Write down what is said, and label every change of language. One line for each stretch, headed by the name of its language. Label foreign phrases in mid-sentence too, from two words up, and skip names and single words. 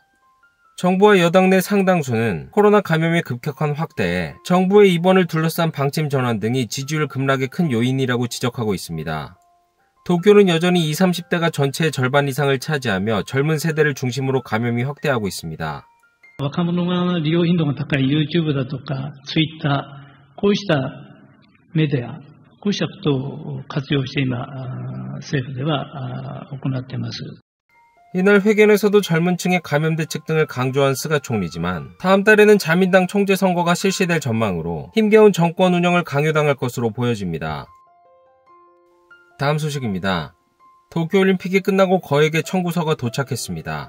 Korean: 정부와 여당 내 상당수는 코로나 감염의 급격한 확대에 정부의 입원을 둘러싼 방침 전환 등이 지지율 급락의 큰 요인이라고 지적하고 있습니다. 도쿄는 여전히 20, 30대가 전체의 절반 이상을 차지하며 젊은 세대를 중심으로 감염이 확대하고 있습니다.
Japanese: 若者が利用頻度が高い YouTube だとか Twitter、こうしたメディア、こうしたことを活用して今、政府では行っています。
Korean: 이날 회견에서도 젊은 층의 감염 대책 등을 강조한 스가 총리지만 다음 달에는 자민당 총재 선거가 실시될 전망으로 힘겨운 정권 운영을 강요당할 것으로 보여집니다. 다음 소식입니다. 도쿄올림픽이 끝나고 거액의 청구서가 도착했습니다.